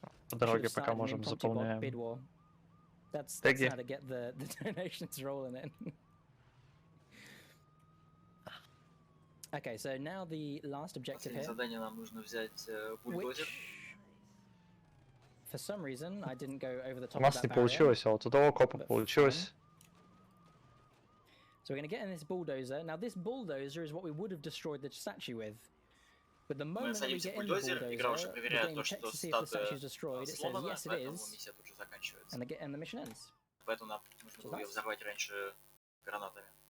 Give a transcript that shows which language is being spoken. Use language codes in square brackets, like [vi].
[ru] По дороге пока можем заполняем. [en] That's how to get the donations rolling in. Okay, so now the last objective here. [ru] Задание нам нужно взять бульдозер. [en] For some reason, I didn't go over the top. [ru] У нас не получилось, а вот у того копа получилось. [en] So we're going to get in this bulldozer. Now this bulldozer is what we would have destroyed the statue with. But the moment we get in the bulldozer, the game checks to see if the statue is destroyed. It says yes, it is, and the mission ends. [ru] Поэтому нам нужно было ее взорвать раньше гранатами.